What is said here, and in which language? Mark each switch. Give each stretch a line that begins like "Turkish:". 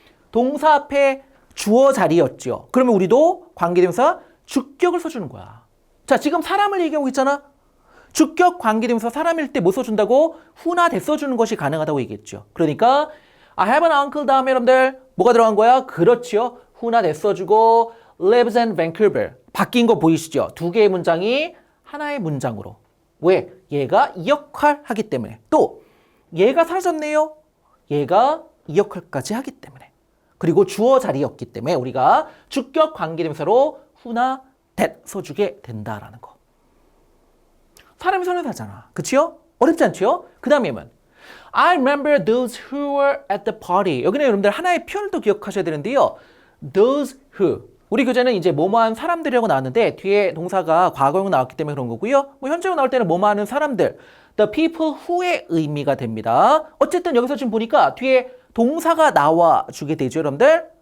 Korean: 동사 앞에 주어 자리였죠. 그러면 우리도 관계 대명사 주격을 써주는 거야. 자, 지금 사람을 얘기하고 있잖아. 주격 관계 대명사 사람일 때 뭐 써준다고? who나 that 써주는 것이 가능하다고 얘기했죠. 그러니까
English: I have an uncle
Korean: 다음에 여러분들 뭐가 들어간 거야? 그렇죠.
English: who나 that
Korean: 써주고
English: lives in Vancouver.
Korean: 바뀐 거 보이시죠? 두 개의 문장이 하나의 문장으로. 왜? 얘가 이 역할 하기 때문에. 또 얘가 사라졌네요. 얘가 이 역할까지 하기 때문에. 그리고 주어 자리였기 때문에 우리가 주격 관계대명사로 who나 that 써주게 된다라는 거. 사람이 선행사잖아. 그치요? 어렵지 않죠? 그 다음에는
English: I remember those who were at the party.
Korean: 여기는 여러분들 하나의 표현을 또 기억하셔야 되는데요.
English: Those who.
Korean: 우리 교재는 이제 뭐뭐한 사람들이라고 나왔는데 뒤에 동사가 과거형 나왔기 때문에 그런 거고요. 뭐 현재형 나올 때는 뭐뭐하는 사람들.
English: The people who
Korean: 의 의미가 됩니다. 어쨌든 여기서 지금 보니까 뒤에 동사가 나와주게 되죠, 여러분들.